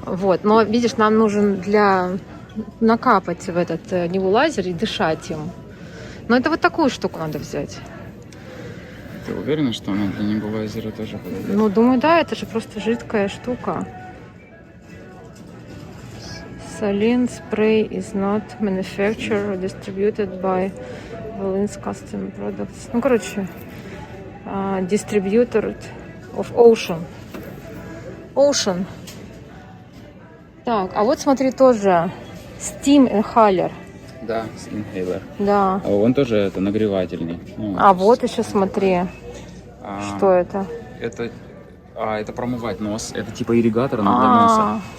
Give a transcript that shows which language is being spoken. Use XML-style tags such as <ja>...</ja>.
<ru>Вот, но видишь, нам нужен для накапать в этот небулайзер и дышать им. Но это вот такую штуку надо взять. Ты уверена, что она для небулайзера тоже подойдет? Ну, думаю, да, это же просто жидкая штука.</ru> <en>Saline spray is not manufactured or distributed by Volins Custom Products.</en> <ru>Ну, короче,</ru> <en>distributor of Ocean.</en> <ru>Ocean. Так, а вот смотри тоже Steam Inhaler. Да, инхейлер. Да. А он тоже это нагревательный. Ну, А вот еще смотри, а, что это. это промывать нос. Это типа ирригатор, но для носа.</ru>